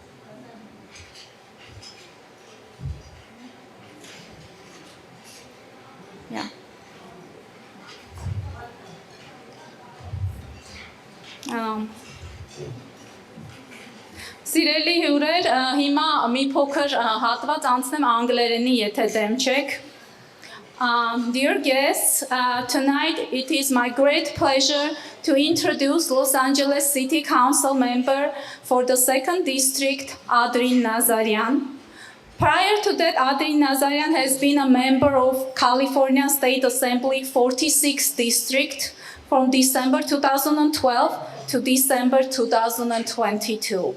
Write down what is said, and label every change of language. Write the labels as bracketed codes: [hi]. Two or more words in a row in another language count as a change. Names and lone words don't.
[hy] Սիրելի հյուրեր, հիմա մի փոքր հատված անցնեմ անգլերենի, եթե դեմ չեք։ [en] Dear guests, tonight it is my great pleasure to introduce Los Angeles City Council member for the 2nd District, Adrin Nazaryan. Prior to that, Adrin Nazaryan has been a member of California State Assembly 46th District from December 2012 to December 2022.